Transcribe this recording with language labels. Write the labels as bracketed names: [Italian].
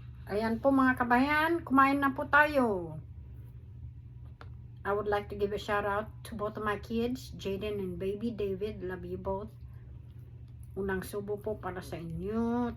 [Filipino] Ayan po mga kabayan, kumain na po tayo. [English] I would like to give a shout out to both of my kids, Jaden and baby David. Love you both. [Filipino] Unang subo po para sa inyo.